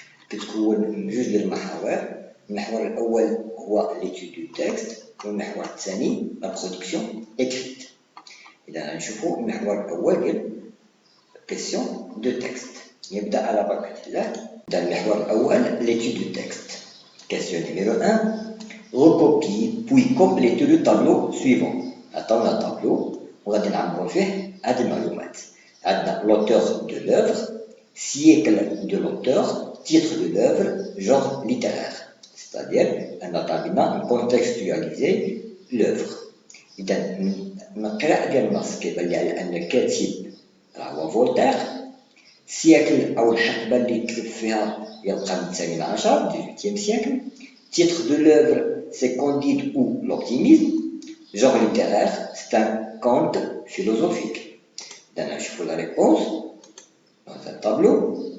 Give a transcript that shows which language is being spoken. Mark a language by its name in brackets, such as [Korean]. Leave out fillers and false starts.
[Arabic] كتكون من جوج ديال المحاور. المحور الأول هو ليتود دو تكست، والمحور الثاني لا برودكسيون إكريت. إذا غنشوفو المحور الأول ديال كيسيون دو تكست. يبدأ على بركة الله. نبدأ المحور الأول ليتود دو تكست. كيسيون نيميرو 1. [French] Recopie puis compléter le tableau suivant. [Arabic] عطاونا طابلو وغادي نعمرو فيه هاد المعلومات. عندنا [French] l'auteur de l'œuvre, siècle de l'auteur, titre de l'œuvre, genre littéraire. C'est-à-dire [Arabic] أن طالبنا نكونتكستواليزي [French] l'œuvre. [Arabic] إذا من القراءة ديال النص كيبان لي على أن الكاتب هو فولتير. سيكل أو الحقبة اللي كتب فيها هي القرن الثامن عشر [French] 18e siècle. Titre de l'œuvre, c'est Candide ou l'optimisme. Genre littéraire, c'est un conte philosophique. Maintenant, je fais la réponse dans un tableau.